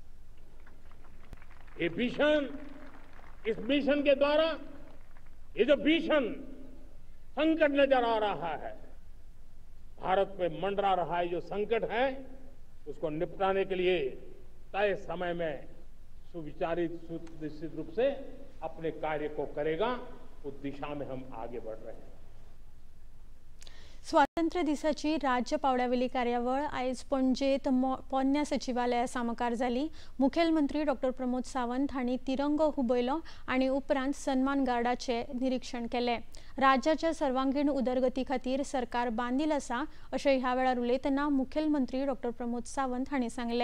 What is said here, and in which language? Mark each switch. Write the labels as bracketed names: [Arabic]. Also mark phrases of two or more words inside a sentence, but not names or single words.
[Hindi] ये मिशन, इस मिशन के द्वारा ये जो भीषण संकट नजर आ रहा है, भारत पे मंडरा रहा है जो संकट है, उसको निपटाने के लिए तय समय में सुविचारित, सुनिश्चित रूप से अपने कार्य को करेगा। उस दिशा में हम आगे बढ़ रहे हैं। [Konkani] स्वातंत्र्य दिसाची राज्य पावड्यावेली कार्यावळ आयज पणजेत पोन्न्या सचिवालया सामकार जाली। मुखेलमंत्री डॉ प्रमोद सावंत हांणी तिरंगो हुबयलो आणि उपरांत सन्मान गार्डाचे निरीक्षण केले। राज्याच्या सर्वांगीण उदरगती खातीर सरकार बांदील आसा अशें ह्या वेळार उलयतना मुखेलमंत्री डॉ प्रमोद सावंत हांणी सांगले।